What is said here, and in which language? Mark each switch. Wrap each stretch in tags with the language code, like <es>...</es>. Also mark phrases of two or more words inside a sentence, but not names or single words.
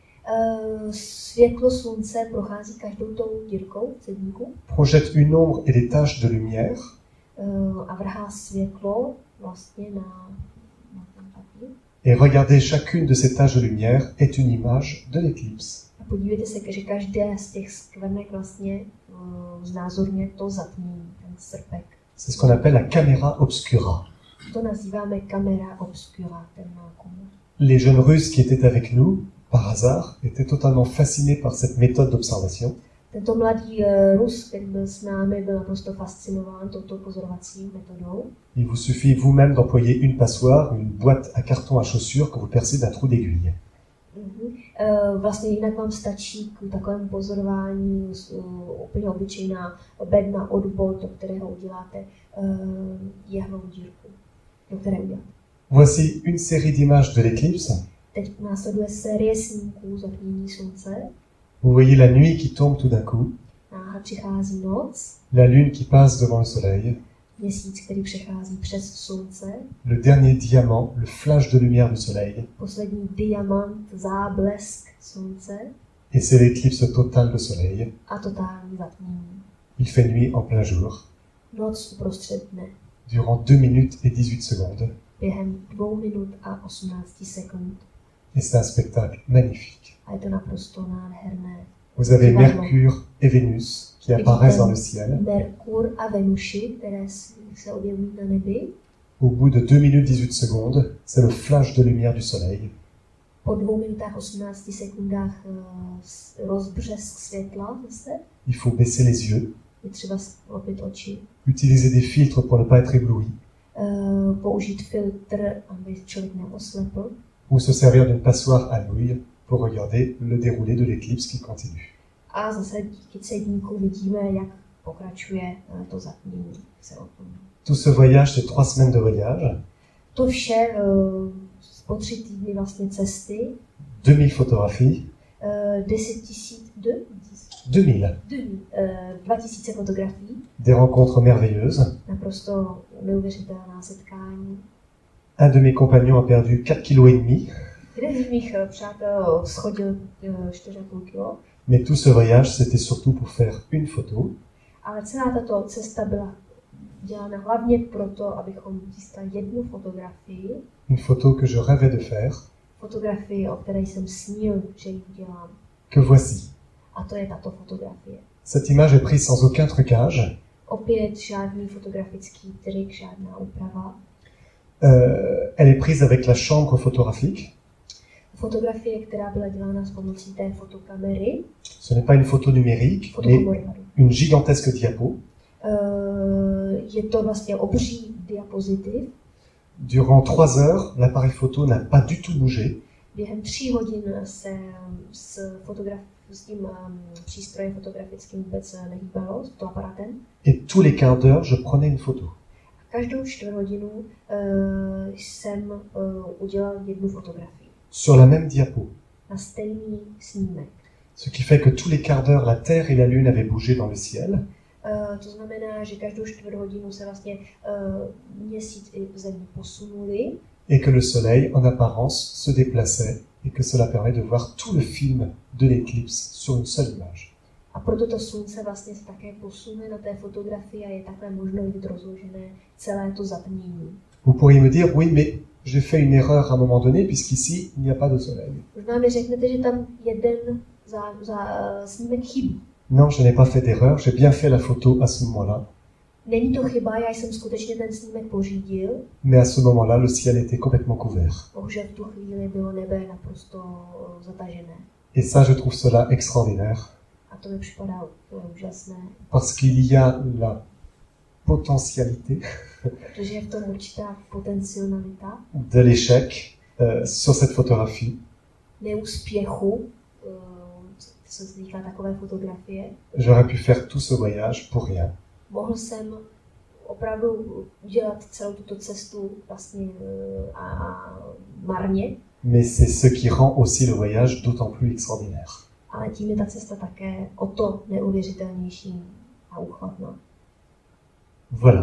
<cs>Světlo slunce prochází každou tou dírkou v cedníku</cs> <fr>projette une ombre et des taches de lumière,</fr> <cs>a vrhá světlo vlastně na ten papír.</cs> <fr>et regardez, chacune de ces taches de lumière est une image de l'éclipse.</fr> <cs>A podívejte se, že každé z těch skvrnek vlastně znázorně to zatmění, ten srpek.</cs> <fr>C'est ce qu'on appelle la caméra obscura.</fr> <cs>To nazýváme kamera obscura, ten nákum.</cs> <fr>Les jeunes Russes qui étaient avec nous, par hasard, étaient totalement fascinés par cette méthode d'observation.</fr> <cs>Tento mladý Rus, který byl s námi, byl naprosto fascinován touto pozorovací metodou.</cs> <fr>Il vous suffit vous-même d'employer une passoire, une boîte à carton à chaussures que vous percez d'un trou d'aiguille.</fr> <cs>Vlastně jinak vám stačí k takovému pozorování úplně obyčejná bedna od bot, do kterého uděláte jehlovou dírku, do které uděláte.</cs> <fr>Voici une série d'images de l'éclipse.</fr> <cs>Teď následuje série snímků zatmění slunce.</cs> <fr>Vous voyez la nuit qui tombe tout d'un coup,</fr> <cs>Náhle přichází noc,</cs> <fr>la lune qui passe devant le soleil,</fr> <cs>měsíc, který přechází přes slunce,</cs> <fr>le dernier diamant, le flash de lumière du soleil,</fr> <cs>poslední diamant, záblesk slunce</cs> <fr>et c'est l'éclipse totale de soleil.</fr> <cs>a totální zatmění.</cs> <fr>Il fait nuit en plein jour,</fr> <cs>Noc uprostřed dne,</cs> <fr>durant 2 minutes et 18 secondes,</fr> <cs>během 2 minut a 18 sekund.</cs> <fr>et c'est un spectacle magnifique.</fr> <cs>A je to naprosto nádherné.</cs> <fr>Vous avez Mercure et Vénus qui apparaissent dans le ciel.</fr> <cs>Merkur a Venuši, které se objevují na nebi.</cs> <fr>Au bout de 2 minutes 18 secondes, c'est le flash de lumière du soleil.</fr> <cs>Po 2 minutách 18 sekundách rozbřesk světla zase.</cs> <fr>Il faut baisser les yeux,</fr> <cs>Je třeba sklopit oči.</cs> <fr>utiliser des filtres pour ne pas être ébloui,</fr> <cs>Použít filtr, aby člověk neoslepl.</cs> <fr>ou se servir d'une passoire à nouilles pour regarder le déroulé de l'éclipse qui continue.</fr> <cs>A zase díky cedníku vidíme, jak pokračuje to zatmění.</cs> <fr>Tout ce voyage, c'est 3 semaines de voyage,</fr> <cs>To vše po 3 týdny vlastně cesty,</cs> <fr>2000 photographies,</fr> <cs>2000 fotografií,</cs> <fr>des rencontres merveilleuses,</fr> <cs>naprosto neuvěřitelná setkání.</cs> <fr>Un de mes compagnons a perdu 4,5 kg.</fr> <cs>Jeden z mých přátel schodil 4,5 kg.</cs> <fr>Mais tout ce voyage, c'était surtout pour faire une photo.</fr> <cs>Ale celá tato cesta byla dělána hlavně proto, abychom získali jednu fotografii.</cs> <fr>Une photo que je rêvais de faire.</fr> <cs>Fotografii, o které jsem snil, že ji udělám.</cs> <fr>Que voici.</fr> <cs>A to je tato fotografie.</cs> <fr>Cette image est prise sans aucun trucage.</fr> <cs>Opět žádný fotografický trik, žádná úprava.</cs> <fr>Elle est prise avec la chambre photographique.</fr> <cs>Fotografie, která byla dělána s pomocí té fotokamery.</cs> <fr>Ce n'est pas une photo numérique, mais une gigantesque diapo.</fr> <cs>Je to vlastně obří diapozitiv.</cs> <fr>Durant 3 heures, l'appareil photo n'a pas du tout bougé.</fr> <cs>Během 3 hodin se s tím přístrojem fotografickým vůbec nehýbalo, s tím aparatem.</cs> <fr>Et tous les quarts d'heure, je prenais une photo.</fr> <cs>Každou 4 hodinu jsem udělal jednu fotografii.</cs> <fr>Sur la même diapo.</fr> <cs>Na stejný snímek.</cs> <fr>Ce qui fait que tous les quarts d'heure, la Terre et la Lune avaient bougé dans le ciel.</fr> <cs>To znamená, že každou 4 hodinu se vlastně měsíc i země posunuli.</cs> <fr>Et que le Soleil, en apparence, se déplaçait et que cela permet de voir tout le film de l'éclipse sur une seule image.</fr> <cs>A proto to slunce vlastně se také posune na té fotografii a je takhle možno vidět rozložené celé to zatmění.</cs> <fr>Vous pourriez me dire, oui, mais j'ai fait une erreur à un moment donné, puisqu'ici, il n'y a pas de soleil.</fr> <cs>Možná mi řeknete, že tam jeden snímek chybí.</cs> <fr>Non, je n'ai pas fait d'erreur, j'ai bien fait la photo à ce moment-là.</fr> <cs>Není to chyba, já jsem skutečně ten snímek pořídil.</cs> <fr>Mais à ce moment-là, le ciel était complètement couvert.</fr> <cs>Bohužel v tu chvíli bylo nebe naprosto zatažené.</cs> <fr>Et ça, je trouve cela extraordinaire.</fr> <cs>A to mi připadá úžasné.</cs> <fr>Parce qu'il y a la potentialité</fr> <cs>Protože je v tom určitá potencialita</cs> <fr>de l'échec sur cette photographie.</fr> <cs>Neúspěchu, co se týká takové fotografie.</cs> <fr>J'aurais pu faire tout ce voyage pour rien.</fr> <cs>Mohl jsem opravdu udělat celou tuto cestu vlastně a marně.</cs> <fr>Mais c'est ce qui rend aussi le voyage d'autant plus extraordinaire.</fr> <cs>Ale tím je ta cesta také o to neuvěřitelnější a úchvatná.</cs> <fr>Voilà.</fr>